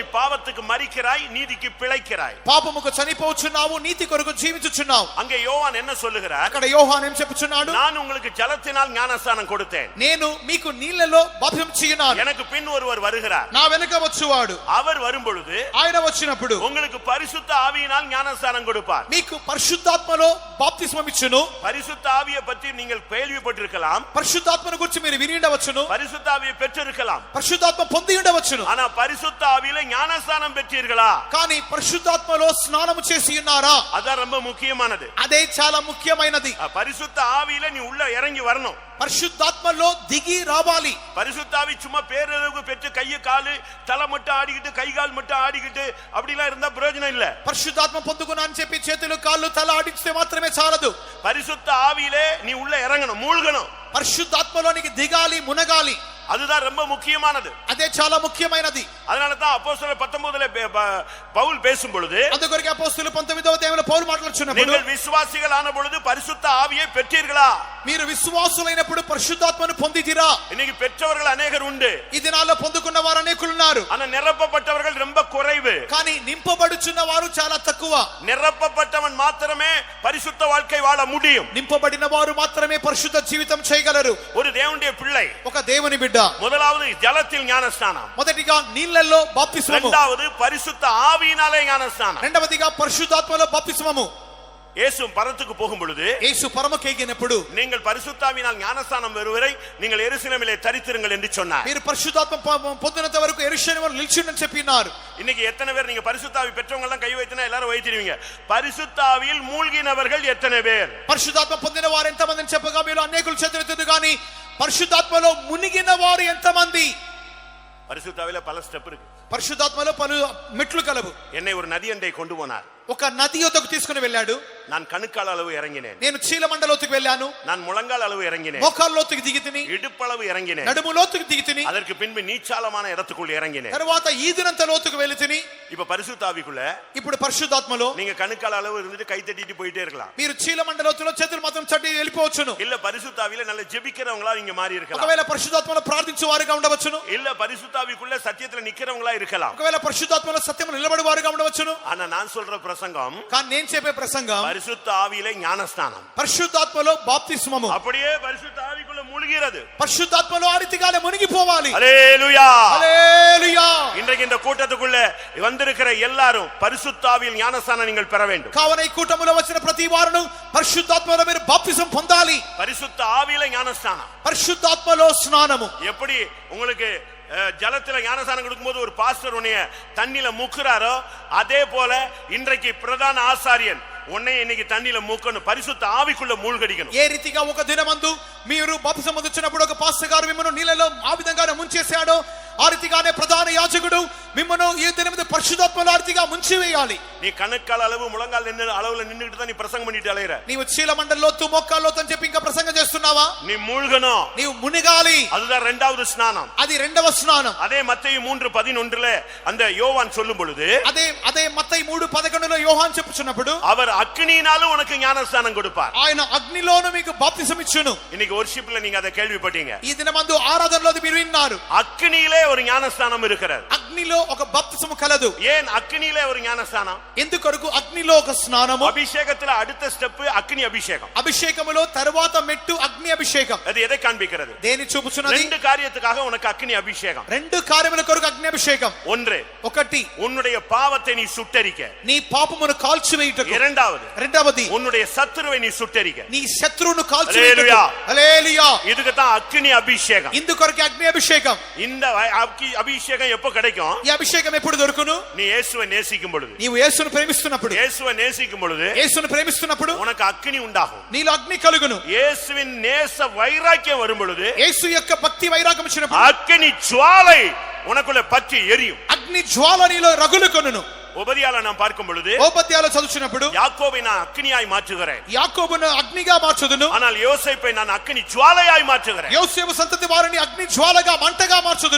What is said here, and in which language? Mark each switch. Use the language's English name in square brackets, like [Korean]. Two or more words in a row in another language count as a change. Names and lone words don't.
[Tamil] நீ பாவத்துக்கு மரிக்கிறாய், நீதிக்கு பிழைக்கிறாய். [Telugu] పాపముకు కొరకు చనిపోచున్నావు, నీతి కొరకు జీవించుచున్నావు. [Tamil] அங்கே யோவான் என்ன சொல்லுகிறார்? [Telugu] అక్కడ యోహాను ఏం చెప్పుచున్నాడు? [Tamil] நான் உங்களுக்கு ஜலத்தினால் ஞானஸ்நானம் கொடுத்தேன், [Telugu] నేను మీకు నీళ్లలో బాప్తిసం చేయనాను, [Tamil] எனக்கு பின் ஒருவர் வருகிறார், [Telugu] నా వెనుక వచ్చువాడు. [Tamil] அவர் வரும்பொழுது [Telugu] ఆయన వచ్చినప్పుడు [Tamil] உங்களுக்கு பரிசுத்த ஆவியினால் ஞானஸ்நானம் கொடுப்பார். [Telugu] మీకు పరిశుద్ధాత్మలో బాప్తిస్మం ఇచ్చును. [Tamil] பரிசுத்த ஆவியை பற்றி நீங்கள் கேள்விப்பட்டிருக்கலாம், [Telugu] పరిశుద్ధాత్మను గురించి మీరు విని ఉండవచ్చును, [Tamil] பரிசுத்த ஆவியை பெற்றிருக்கலாம். [Telugu] పరిశుద్ధాత్మ పొంది ఉండవచ్చును. [Tamil] ஆனா பரிசுத்த ஆவியில ஞானஸ்நானம் பெற்றீர்களா? [Telugu] కానీ పరిశుద్ధాత్మలో స్నానము చేసి ఉన్నారా? [Tamil] அதான் ரொம்ப முக்கியமானது. [Telugu] అదే చాలా ముఖ్యమైనది. [Tamil] பரிசுத்த ஆவியில நீ உள்ள இறங்கி வரணும். [Telugu] పరిశుద్ధాత్మలో దిగి రావాలి. [Tamil] பரிசுத்த ஆவி சும்மா பேரளவுக்கு பெற்று கையை காலு தலை மட்டும் ஆடிக்கிட்டு கை கால் மட்டும் ஆடிக்கிட்டு அப்படிலாம் இருந்தா பிரயோஜனம் இல்ல. [Telugu] పరిశుద్ధాత్మ పొందుకున్నా అని చెప్పి చేతులు కాళ్ళు తల ఆడిస్తే మాత్రమే చాలదు. [Tamil] பரிசுத்த ஆவியிலே நீ உள்ள இறங்கணும், மூழ்கணும். [Telugu] పరిశుద్ధాత్మలోనికి దిగాలి, మునగాలి. [Tamil] அதுதான் ரொம்ப முக்கியமானது. [Telugu] అదే చాలా ముఖ్యమైనది. [Tamil] அதனால தான் அப்போஸ்தலர் 19 பவுல் பேசும் பொழுது, [Telugu] అందుకొరకు అపోస్తలులు 19వ అధ్యాయంలో పౌలు మాట్లాడుచున్నప్పుడు, [Tamil] நீங்கள் విశ్వాసిகள் ఆన பொழுது பரிசுத்த ஆவியை பெற்றீர்களா? [Telugu] మీరు విశ్వాసులైనప్పుడు పరిశుద్ధాత్మను పొందితిరా? [Tamil] இன்னைக்கு பெற்றவர்கள் அநேகர் உண்டு, [Telugu] ఈ దినాల్లో పొందుకున్న వారు అనేకులు ఉన్నారు. [Tamil] ஆனா நிரப்பப்பட்டவர்கள் ரொம்ப குறைவு. [Telugu] కానీ నింపబడుచున్న వారు చాలా తక్కువ. [Tamil] நிரப்பப்பட்டவன் மாத்திரமே பரிசுத்த வாழ்க்கை வாழ முடியும். [Telugu] నింపబడిన వారు మాత్రమే పరిశుద్ధ జీవితం చేయగలరు. [Tamil] ஒரு தேவனுடைய பிள்ளை [Telugu] ఒక దేవుని బిడ్డ [Tamil] முதலாவது ஜலத்தில் ஞானஸ்நானம், [Telugu] మొదటిగా నీళ్లలో బాప్తిస్మము, [Tamil] இரண்டாவது பரிசுத்த ஆவியினாலே ஞானஸ்நானம். [Telugu] రెండవదిగా పరిశుద్ధాత్మలో బాప్తిస్మము. [Tamil] இயேசு பரத்துக்கு போகும் பொழுது, [Telugu] యేసు పరమకేగినప్పుడు, [Tamil] நீங்கள் பரிசுத்தாவினால் ஞானஸ்நானம் வருவரை நீங்கள் எருசலேமிலே தரித்திருங்கள் என்று சொன்னார். [Telugu] మీరు పరిశుద్ధాత్మ పొందినంత వరకు యెరూషలేములో నిలిచిఉండని చెప్పినారు. [Tamil] இன்னைக்கு எத்தனை பேர் நீங்க பரிசுத்தாவி பெற்றவங்க எல்லாம் கை வைத்தினா எல்லாரும் வைத்திருவீங்க. பரிசுத்தாவியில் மூழ்கினவர்கள் எத்தனை பேர்? [Telugu] పరిశుద్ధాత్మ పొందిన వారు ఎంతమందిని చెప్పగా మీరు అనేకులు చేతులెత్తదు కానీ పరిశుద్ధాత్మలో మునిగిన వారు ఎంతమంది? [Tamil] பரிசுத்தாவில பல ஸ்டெப் இருக்கு. [Telugu] పరిశుద్ధాత్మలో పలు మెట్లు కలవు. [Tamil] என்னை ஒரு நதி அண்டை கொண்டு போனார். [Telugu] ఒక నది యొద్దకు తీసుకుని వెళ్ళాడు. [Tamil] நான் கணுக்கால் அளவு இறங்கினேன், [Telugu] నేను చీలమండలోతుకు వెళ్ళాను. [Tamil] நான் முழங்கால் அளவு இறங்கினேன், [Telugu] మోకాల్లోతుకు దిగితిని, [Tamil] இடுப்பளவு இறங்கினேன், [Telugu] నడుములోతుకు దిగితిని, [Tamil] அதற்கு பின்பு நீச்சாலமான இடத்துக்குள் இறங்கினேன். [Telugu] తర్వాత ఈదినంత లోతుకు వెళితిని. [Tamil] இப்ப பரிசுத்தாவிக்குள்ள [Telugu] ఇప్పుడు పరిశుద్ధాత్మలో [Tamil] நீங்க கணுக்கால் அளவு இருந்துட்டு கை தட்டிட்டு போயிட்டே இருக்கலாம். [Telugu] మీరు చీలమండలోతులో చేతులు మాత్రం చట్టి వెళ్ళిపోవచ్చును. [Tamil] இல்ல பரிசுத்தாவில நல்ல ஜெபிக்கிறவங்களா நீங்க மாறி இருக்கலாம். [Telugu] ఒకవేళ పరిశుద్ధాత్మలో ప్రార్థించే వారుగా ఉండవచ్చును. [Tamil] இல்ல பரிசுத்தாவிக்குள்ள சத்தியத்துல நிக்கிறவங்களா இருக்கலாம். [Telugu] ఒకవేళ పరిశుద్ధాత్మలో సత్యములో నిలబడి వారుగా ఉండవచ్చును. [Tamil] ஆனா நான் சொல்ற பிரசங்கம், [Telugu] కానీ నేను చెప్పే ప్రసంగం [Tamil] பரிசுத்த ஆவியிலே ஞானஸ்நானம். [Telugu] పరిశుద్ధాత్మలో బాప్తిస్మము. [Tamil] அப்படியே பரிசுத்த ஆவிக்குள்ள மூழ்கிறது. [Telugu] పరిశుద్ధాత్మలో ఆ రీతిగానే మునిగిపోవాలి. [Tamil] ஹல்லேலூயா, [Telugu] హల్లెలూయా. [Tamil] இன்றைக்கு இந்த கூட்டத்துக்குள்ள வந்திருக்கிற எல்லாரும் பரிசுத்த ஆவியில் ஞானஸ்நானம் நீங்கள் பெற வேண்டும். [Telugu] కావున ఈ కూటములో వచ్చిన ప్రతి వారును పరిశుద్ధాత్మలో మీరు బాప్తిసం పొందాలి. [Tamil] பரிசுத்த ஆவியில ஞானஸ்நானம். [Telugu] పరిశుద్ధాత్మలో స్నానము. [Tamil] எப்படி உங்களுக்கு ஜலத்துல ஞானஸ்நானம் கொடுக்கும்போது ஒரு பாஸ்டர் உன்னைய தண்ணில முக்குறாரோ, அதே போல இன்றைக்கு பிரதான ஆசாரியன் உன்னை இன்னைக்கு தண்ணில மூக்கணும், பரிசுத்த ஆவிக்குள்ள மூழ்கடிக்கணும். [Telugu] ఏ రీతిగా ఒక దినమందు మీరు బాప్తిసం పొందుచున్నప్పుడు ఒక పాస్టర్ గారు మిమ్మల్ని నీళ్ళలో ఆ విధంగానే ముంచేశాడో, ఆ రీతిగానే ప్రధాన యాజకుడు మిమ్మల్ని ఈ దినమందు పరిశుద్ధాత్మలో ఆ రీతిగా ముంచివేయాలి. [Tamil] நீ கணக்கால் அளவு முழங்கால் அளவுல நின்னுட்டு தான் நீ பிரசங்கம் பண்ணிட்டு அலையற. [Telugu] నీవు చీలమండలోతు మోకాల్లోతు అని చెప్పి ఇంకా ప్రసంగం చేస్తున్నావా? [Tamil] நீ மூழ்கணும், [Telugu] నీవు మునిగాలి. [Tamil] அதுதான் இரண்டாவது ஸ்நானம். [Telugu] అది రెండవ స్నానం. [Tamil] அதே மத்தேயு 3:11 அந்த யோவான் சொல்லும் பொழுது, [Telugu] అదే మత్తయి 3:11లో యోహాను చెప్పుచున్నప్పుడు, [Tamil] அவர் அக்னியினாலும் உனக்கு ஞானஸ்நானம் கொடுப்பார். [Telugu] ఆయన అగ్నిలోను మీకు బాప్తిసం ఇచ్చును. [Tamil] இன்னைக்கு வொர்ஷிப்ல நீங்க அதை கேள்விப்பட்டீங்க. [Telugu] ఈ దినమందు ఆరాధనలో మీరు విన్నారు. [Tamil] அக்னியிலே ஒரு ஞானஸ்நானம் இருக்கிறது. [Telugu] అగ్నిలో ఒక బాప్తిసం కలదు. [Tamil] ஏன் அக்னியிலே ஒரு ஞானஸ்நானம்? [Telugu] ఎందుకొరకు అగ్నిలో ఒక స్నానము? [Tamil] அபிஷேகத்துல அடுத்த ஸ்டெப் அக்னி அபிஷேகம். [Telugu] అభిషేకములో తరువాత మెట్టు అగ్ని అభిషేకం. [Tamil] அது எதை காண்பிக்கிறது? [Telugu] దేని చూపుచున్నది? [Tamil] ரெண்டு காரியத்துக்காக உனக்கு அக்னி அபிஷேகம். [Telugu] రెండు కార్యముల కొరకు అగ్ని అభిషేకం. [Tamil] ஒன்று, [Telugu] ఒకటి [Tamil] உன்னுடைய பாவத்தை நீ சுட்டரிக்க. [Telugu] నీ పాపమును కాల్చివేయుటకు. [Tamil] இரண்டாவது, [Telugu] రెండవది [Tamil] உன்னுடைய சத்துருவை நீ சுட்டரிக்க. [Telugu] నీ శత్రువును కాల్చివేయుటకు. హల్లెలూయా. [Tamil] இதுக்கு தான் அக்னி அபிஷேகம். [Telugu] ఇందుకొరకు అగ్ని అభిషేకం. [Tamil] இந்த அபிஷேகம் எப்ப கிடைக்கும்? [Telugu] ఈ అభిషేకం ఎప్పుడు దొరుకును? [Tamil] நீ இயேசுவை நேசிக்கும் பொழுது. [Telugu] నీవు యేసును ప్రేమిస్తున్నప్పుడు. [Tamil] இயேசுவை நேசிக்கும் பொழுது [Telugu] యేసును ప్రేమిస్తున్నప్పుడు [Tamil] உனக்கு అగ్ని உண்டாகும். [Telugu] నీలో అగ్ని కలుగును. [Tamil] இயேசுவின் நேச வைராக்கியம் வரும் பொழுது, [Telugu] యేసు యొక్క భక్తి వైరాగ్యం వచ్చినప్పుడు [Tamil] அக்னி ஜுவாலை உனக்குள்ள பற்றி எரியும். [Telugu] అగ్ని జ్వాల నీలో రగులుకొనును. [Tamil] உபதியால நாம் பார்க்கும் பொழுது, [Telugu] ఓపద్యాలు చదువుచున్నప్పుడు, [Tamil] யாக்கோபை நான் அக்னியாய் மாற்றுகிறேன், [Telugu] యాకోబును అగ్నిగా మార్చుదును, [Tamil] ஆனால் யோசேப்பை நான் அக்னி ஜுவாலையாய் மாற்றுகிறேன். [Telugu] యోసేపు సంతతి వారిని అగ్ని జ్వాలగా మంటగా మార్చుదును.